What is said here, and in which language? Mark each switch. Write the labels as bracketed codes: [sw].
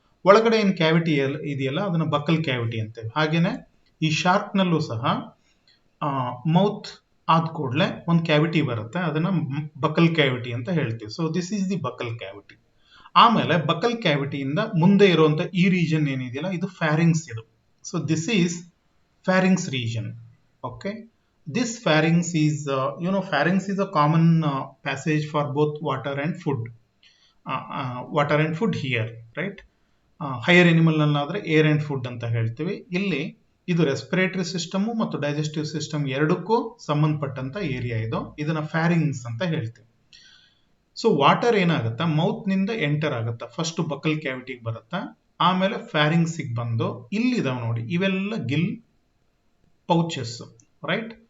[kn] ಒಳಗಡೆ ಏನು ಕ್ಯಾವಿಟಿ ಇದೆಯಲ್ಲ ಅದನ್ನ ಬಕಲ್ ಕ್ಯಾವಿಟಿ ಅಂತೇವೆ. ಹಾಗೇನೆ ಈ ಶಾರ್ಕ್ನಲ್ಲೂ ಸಹ ಮೌತ್ ಆದ ಕೂಡಲೇ ಒಂದು ಕ್ಯಾವಿಟಿ ಬರುತ್ತೆ, ಅದನ್ನ ಬಕಲ್ ಕ್ಯಾವಿಟಿ ಅಂತ ಹೇಳ್ತೀವಿ. [en] So this is the buccal cavity. [kn] ಆಮೇಲೆ ಬಕಲ್ ಕ್ಯಾವಿಟಿಯಿಂದ ಮುಂದೆ ಇರುವಂತ ಈ ರೀಜನ್ ಏನಿದೆಯಲ್ಲ ಇದು ಫ್ಯಾರಿಂಗ್ಸ್. [en] ಇದು so this is pharynx region. Okay, this pharynx is pharynx is a common passage for both water and food. Water and food here, right? Higher animal [kn] ನಲ್ಲಾದ್ರೆ [en] air and food [kn] ಅಂತ ಹೇಳ್ತೀವಿ. ಇಲ್ಲಿ ಇದು respiratory system ಮತ್ತು digestive system ಎರಡಕ್ಕೂ ಸಂಬಂಧಪಟ್ಟಂತ area ಇದು. ಇದನ್ನ pharynx ಅಂತ ಹೇಳ್ತೀವಿ. ಸೊ ವಾಟರ್ ಏನಾಗುತ್ತಾ ಮೌತ್ ನಿಂದ ಎಂಟರ್ ಆಗುತ್ತಾ, ಫಸ್ಟ್ ಬಕಲ್ ಕ್ಯಾವಿಟಿಗೆ ಬರುತ್ತಾ, ಆಮೇಲೆ ಫ್ಯಾರಿಂಗ್ಸಿಗೆ ಬಂದು ಇಲ್ಲಿದಾವ್ ನೋಡಿ, ಇವೆಲ್ಲ ಗಿಲ್ ಪೌಚಸ್, ರೈಟ್?